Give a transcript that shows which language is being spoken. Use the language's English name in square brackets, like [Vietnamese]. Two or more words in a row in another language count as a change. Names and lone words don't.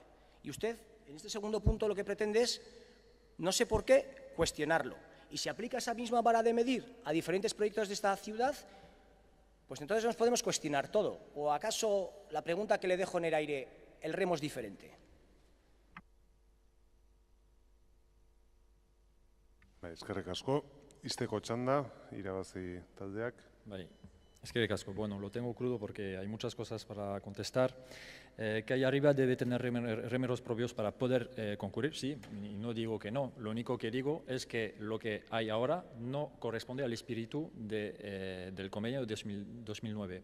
[Spanish] Y usted, en este segundo punto, lo que pretende es, no sé por qué, cuestionarlo. Y si aplica esa misma vara de medir a diferentes proyectos de esta ciudad, pues entonces nos podemos cuestionar todo. ¿O acaso la pregunta que le dejo en el aire, el remo es diferente? [Basque] Eskerrik asko. Izteko txanda, irabazi taldeak. Eskerrik asko. [Spanish] Bueno, lo tengo crudo porque hay muchas cosas para contestar. Calle Arriba debe tener remeros propios para poder concurrir, sí, y no digo que no. Lo único que digo es que lo que hay ahora no corresponde al espíritu del convenio de 2009.